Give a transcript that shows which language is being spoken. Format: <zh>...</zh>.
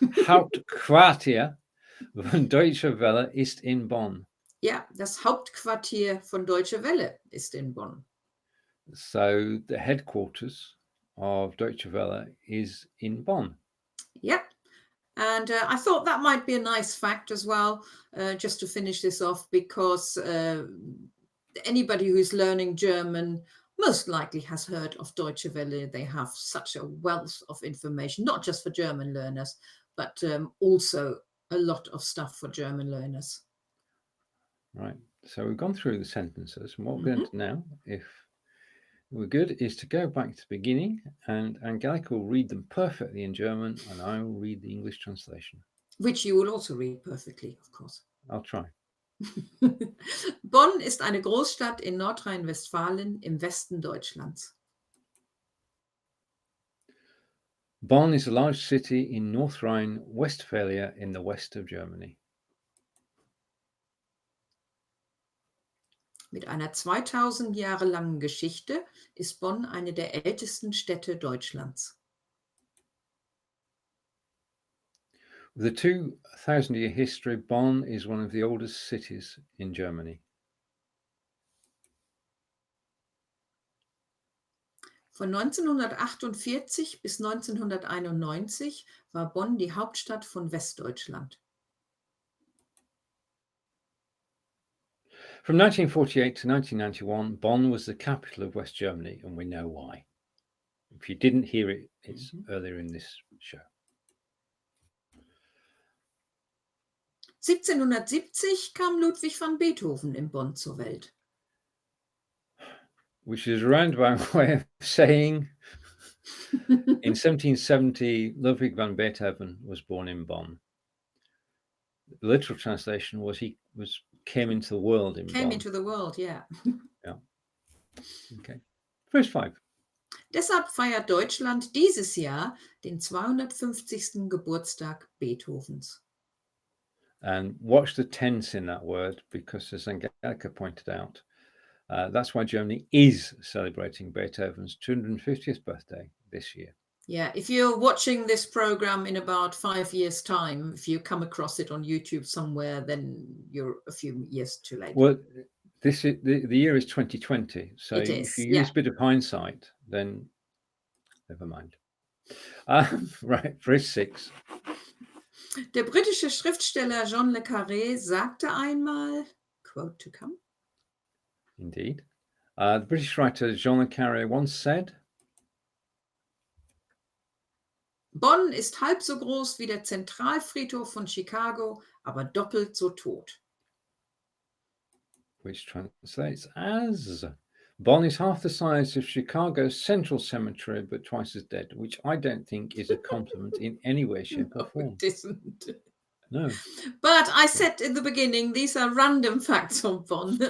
<de>Hauptquartier von Deutsche Welle ist in Bonn. Ja, das Hauptquartier von Deutsche Welle ist in Bonn.</de> <en>So the headquarters of Deutsche Welle is in Bonn. Yep. And I thought that might be a nice fact as well, just to finish this off, because anybody who's learning German most likely has heard of Deutsche Welle. They have such a wealth of information, not just for German learners, but also a lot of stuff for German learners. Right. So we've gone through the sentences, and what we're going to now, if we're good, is to go back to the beginning, and Angelika will read them perfectly in German, and I will read the English translation. Which you will also read perfectly, of course. I'll try.</en> <de>Bonn ist eine Großstadt in Nordrhein-Westfalen im Westen Deutschlands.</de> <en>Bonn is a large city in North Rhine-Westphalia in the west of Germany.</en> <de>Mit einer 2000 Jahre langen Geschichte ist Bonn eine der ältesten Städte Deutschlands.</de> <en>With a 2,000-year history, Bonn is one of the oldest cities in Germany.</en> <de>Von 1948 bis 1991 war Bonn die Hauptstadt von Westdeutschland.</de> <en>From 1948 to 1991, Bonn was the capital of West Germany, and we know why. If you didn't hear it, it's earlier in this show.</en> <de>1770 kam Ludwig van Beethoven in Bonn zur Welt.</de> <en>Which is a roundabout way of saying in 1770, Ludwig van Beethoven was born in Bonn. The literal translation was he came into the world in Bonn. Came into the world, yeah. Yeah. Okay. Verse 5.</en> <de>Deshalb feiert Deutschland dieses Jahr den 250. Geburtstag Beethovens.</de> <en>And watch the tense in that word, because as Angelika pointed out, that's why Germany is celebrating Beethoven's 250th birthday this year. Yeah, if you're watching this program in about 5 years' time, if you come across it on YouTube somewhere, then you're a few years too late. Well, this is the year is 2020. So It if you yeah. use a bit of hindsight, then never mind. Right, verse 6.</en> <de>Der britische Schriftsteller John le Carré sagte einmal,</de> <en>quote to come. Indeed. The British writer Jean le Carré once said,</en> <de>Bonn ist halb so groß wie der Zentralfriedhof von Chicago, aber doppelt so tot.</de> <en>which translates as, Bonn is half the size of Chicago's Central Cemetery, but twice as dead, which I don't think is a compliment in any way, shape, or form. It isn't. No. But I said in the beginning, these are random facts on Bonn.</en>